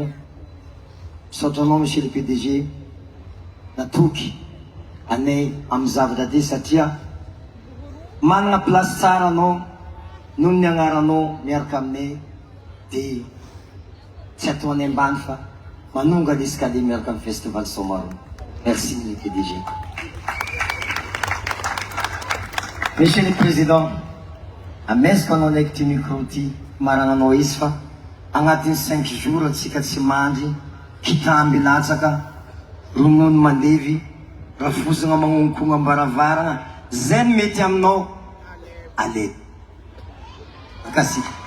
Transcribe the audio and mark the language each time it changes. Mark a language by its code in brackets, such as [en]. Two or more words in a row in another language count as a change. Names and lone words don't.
[mg] Misaotra anao [fr] monsieur le PDG, [mg] natoky anay amy zavatra ty satria manana place tsara anao noho ny agnaranao miaraka aminay de tsy atao anay ambany fa manonga l'escalier miaraka amy festival Somaro. [fr] Merci le PDG. Monsieur le Président, [mg] amezako anao ndraiky ty micro ty marananao izy fa agnatin'ny 5 jours atsika tsy mandry kitamby latsaka ronono mandevy rafozagna magnonkogna ambaravaragna zay ny mety aminao ale akasika.